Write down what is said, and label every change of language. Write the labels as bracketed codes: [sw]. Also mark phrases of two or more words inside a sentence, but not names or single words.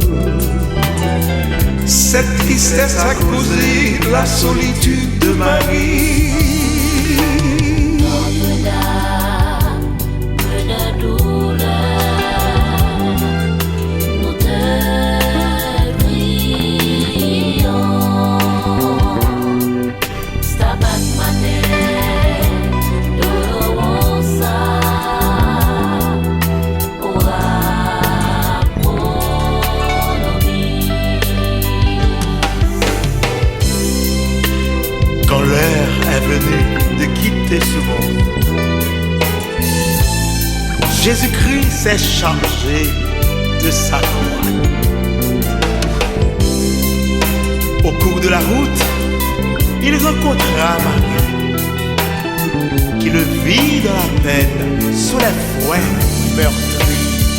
[fr] Cette tristesse a causé la solitude de Marie. Notre-Dame de douleur, nous te prions. [la] Stabat Mater Dolorosa, ora pro nobis. [fr] Quand l'heure est venue de quitter ce monde, Jésus-Christ s'est chargé de sa croix. Au cours de la route, il rencontra Marie, qui le vit dans la peine sous les fouets meurtris.